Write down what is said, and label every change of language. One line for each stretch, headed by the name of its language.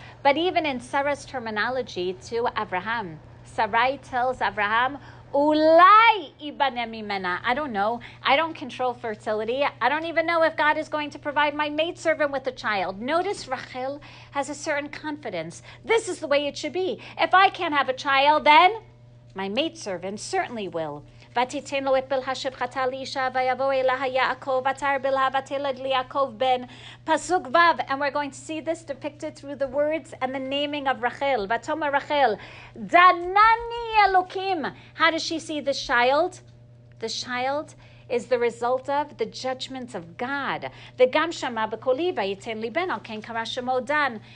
English: But even in Sarah's terminology to Abraham, Sarai tells Abraham,
Hebrew: Ulai ibane mimena.
English: I don't know. I don't control fertility. I don't even know if God is going to provide my maidservant with a child. Notice Rachel has a certain confidence. This is the way it should be. If I can't have a child, then my maidservant certainly will.
Hebrew: ותיתן לו את בלהה שפחתה לאישה ויבוא אליה יעקב ותר בלהה ותלד ליעקב בן.
English: Pasuk Vav, and we're going to see this depicted through the words and the naming of Rachel.
Hebrew: Vatoma Rachel, Danani Elokim.
English: How does she see this child? The child is the result of the judgments of God.
Hebrew: V'gam shama b'koli v'yitin li ben al ken kara shemo Dan.